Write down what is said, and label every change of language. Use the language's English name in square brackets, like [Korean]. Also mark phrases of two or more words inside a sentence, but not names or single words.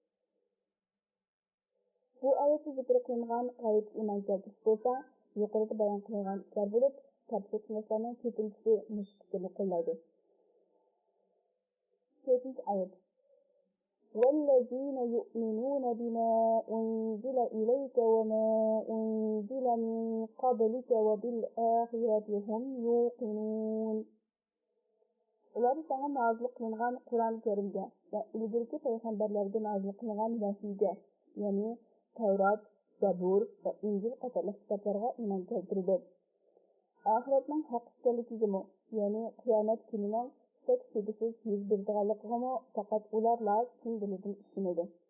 [Uzbek] Bu oyatda zikr qilingan g'ayb iman keltirish bo'lsa, yuqorida bayon qilingan ishlar bo'lib, tafsirchilarning ko'pinchisi mushkilni qo'llaydi. 4-oyat. [Arabic] والذين يؤمنون بما أنزل إليك وما أنزل من قبلك وبالآخرة هم يوقنون. [Uzbek] Ular sana nazil qilingan Qur'on Karimga va ilgirki payg'ambarlarga nazil qilingan vahiyga, ya'ni Tavrat, Zabur va Injil qatorli kitoblarga iymon keltirdi. Oxiratning haq ekanligiga, ya'ni qiyomat kunining shak shubhasiz yuz beradiganligiga faqat ularla chin dilidan ishonadi.